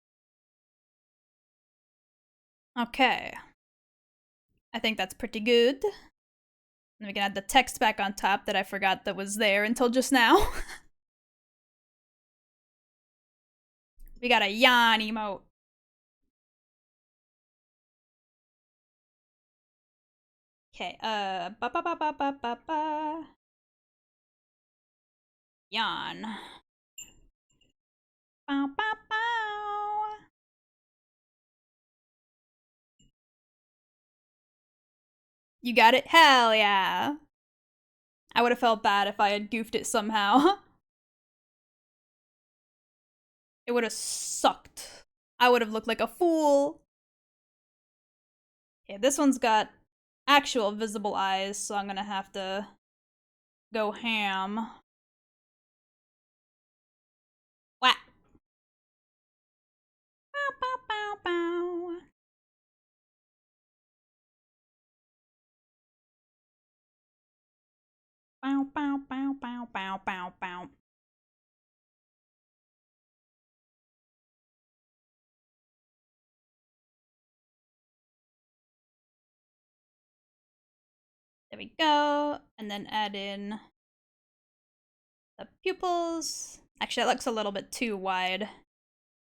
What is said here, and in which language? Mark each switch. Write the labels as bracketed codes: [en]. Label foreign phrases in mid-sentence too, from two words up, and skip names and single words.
[en] Okay. I think that's pretty good. And we can add the text back on top that I forgot that was there until just now. We got a yawn emote. Okay, ba ba ba ba ba ba ba. Yawn. Bow, bow, bow. You got it? Hell yeah. I would have felt bad if I had goofed it somehow. It would have sucked. I would have looked like a fool. Okay, this one's got actual visible eyes, so I'm gonna have to go ham. Whack. Bow, bow, bow, bow. Bow, bow, bow, bow, bow, bow, bow. There we go. And then add in the pupils. Actually, that looks a little bit too wide.